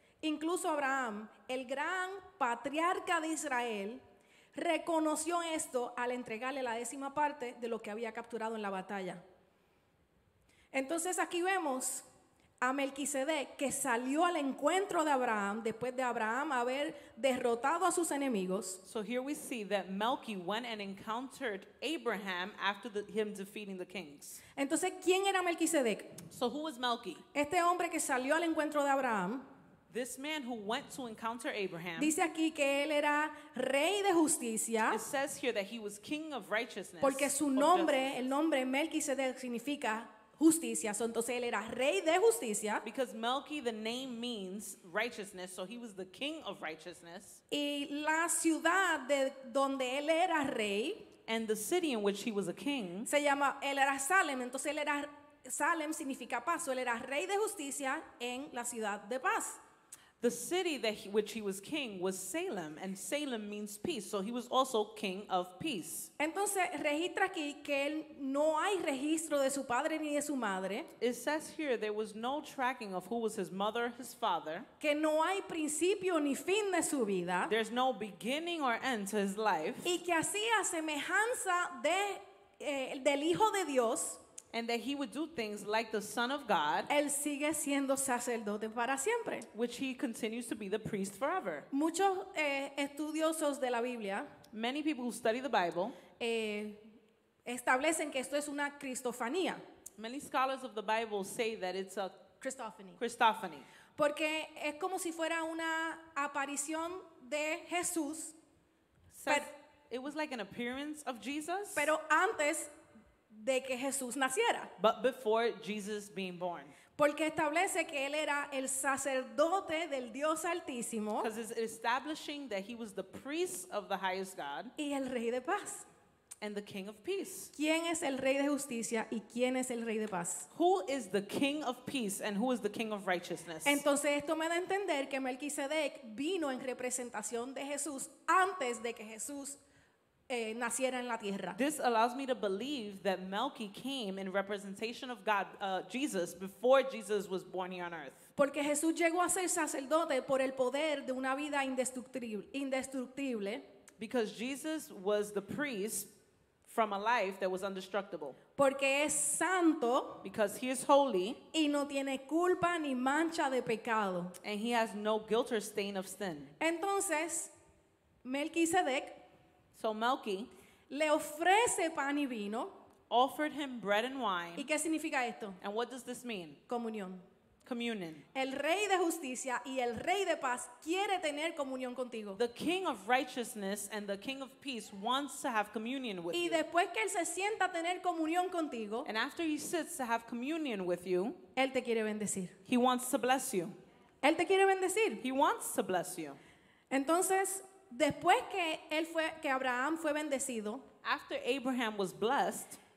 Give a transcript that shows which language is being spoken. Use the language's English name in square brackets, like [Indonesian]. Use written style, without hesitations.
[Spanish] Incluso Abraham, el gran patriarca de Israel, reconoció esto al entregarle la 10ª parte de lo que había capturado en la batalla. Entonces aquí vemos a Melquisedec que salió al encuentro de Abraham después de Abraham haber derrotado a sus enemigos. [English] So here we see that Melchi went and encountered Abraham after him defeating the kings. [Spanish] Entonces, ¿quién era Melquisedec? [English] So who was Melchi? [Spanish] Este hombre que salió al encuentro de Abraham, [English] This man who went to encounter Abraham. [Spanish] dice aquí que él era rey de justicia, [English] It says here that he was king of righteousness. [Spanish] porque su [English] or [Spanish] nombre, [English] justice. [Spanish] el nombre Melquisedec significa justicia. So, entonces él era rey de justicia. [English] Because Melchi, the name means righteousness, so he was the king of righteousness. [Spanish] Y la ciudad de donde él era rey [English] And the city in which he was a king, [Spanish] se llama, él era Salem. Entonces él era, Salem significa paz. So, él era rey de justicia en la ciudad de paz. [English] the city which he was king was Salem, and Salem means peace, so he was also king of peace. [Spanish] Entonces registra aquí que él no hay registro de su padre ni de su madre, [English] It says here there was no tracking of who was his mother, his father. [Spanish] que no hay principio ni fin de su vida, [English] There's no beginning or end to his life. [Spanish] y que hacía semejanza del Hijo de Dios, [English] and that he would do things like the Son of God, [Spanish] él sigue siendo sacerdote para siempre. [English] which he continues to be the priest forever. [Spanish] Muchos estudiosos de la Biblia [English] Many people who study the Bible, [Spanish] establecen que esto es una cristofanía. [English] many scholars of the Bible say that it's a Christophany. Christophany. [Spanish] Porque es como si fuera una aparición de Jesús, [English] Says [Spanish] Pero- [English] it was like an appearance of Jesus, [Spanish] pero antes de que Jesús naciera. [English] but before Jesus being born. [Spanish] Porque establece que él era el sacerdote del Dios Altísimo [English] Because it's establishing that he was the priest of the highest God [Spanish] y el Rey de Paz. [English] and the King of Peace. [Spanish] ¿Quién es el Rey de Justicia y quién es el Rey de Paz? [English] Who is the King of Peace and who is the King of Righteousness? [Spanish] Entonces esto me da a entender que Melquisedec vino en representación de Jesús antes de que Jesús naciera en la tierra. [English] This allows me to believe that Melchi came in representation of God, Jesus, before Jesus was born here on earth. [Spanish] Porque Jesús llegó a ser sacerdote por el poder de una vida indestructible, [English] Because Jesus was the priest from a life that was indestructible. [Spanish] porque es santo [English] Because he is holy [Spanish] y no tiene culpa ni mancha de pecado. [English] and he has no guilt or stain of sin. [Spanish] Entonces, Melquisedec [English] So Melchi [Spanish] le ofrece pan y vino. [English] offered him bread and wine. [Spanish] ¿Y qué significa esto? [English] And what does this mean? [Spanish] Comunión. [English] Communion. [Spanish] El Rey de Justicia y el Rey de Paz quiere tener comunión contigo. [English] The King of Righteousness and the King of Peace wants to have communion with [Spanish] Y [English] you. [Spanish] después que Él se sienta a tener comunión contigo, [English] And after he sits to have communion with you, [Spanish] Él te quiere bendecir. [English] he wants to bless you. [Spanish] Él te quiere bendecir. [English] He wants to bless you. [Spanish] Entonces, después que Abraham fue bendecido, [English] After Abraham was blessed,